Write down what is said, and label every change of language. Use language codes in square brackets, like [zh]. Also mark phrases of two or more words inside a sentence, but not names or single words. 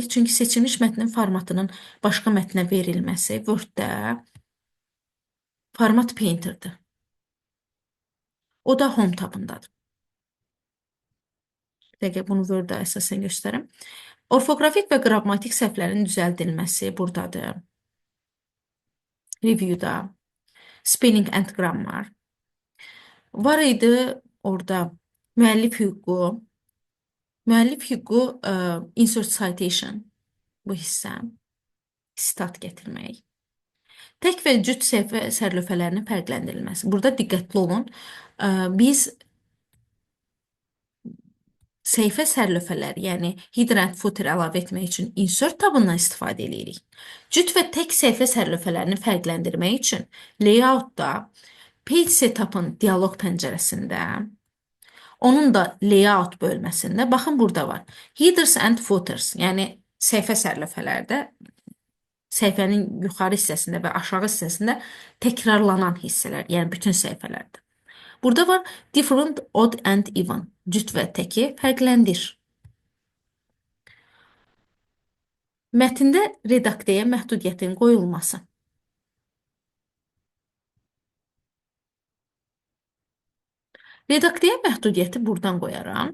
[az] Çünki seçilmiş mətnin formatının başqa mətnə verilməsi Word-də [en] format painterdir. [az] O da Home tabındadır. Dəqiq, bunu Word-da əsasən göstərim. Orfoqrafik və qrammatik səhvlərin düzəldilməsi buradadır. Review-da. [en] Spelling and grammar. [az] Var idi orada müəllif hüququ. Müəllif hüququ [en] insert citation [az] bu hissə. Sitat gətirmək. Tək və cüt səhifə sərlövhələrinin fərqləndirilməsi. Burada diqqətli olun. Biz səhifə sərlövhələri, yəni [en] header and footer [az] əlavə etmək üçün insert tabından istifadə edirik. Cüt və tək səhifə sərlövhələrini fərqləndirmək üçün layoutda [en] page setup'ın [az] dialoq pəncərəsində, onun da layout bölməsində, baxın burada var. [en] Headers and footers, [az] yəni səhifə sərlövhələrdə səhifənin yuxarı hissəsində və aşağı hissəsində təkrarlanan hissələr, yəni bütün səhifələrdə. Burada var [en] different, odd and even, [az] cüt və təki fərqləndir. Mətndə redaktəyə məhdudiyyətin qoyulması. Redaktəyə məhdudiyyəti buradan qoyaram.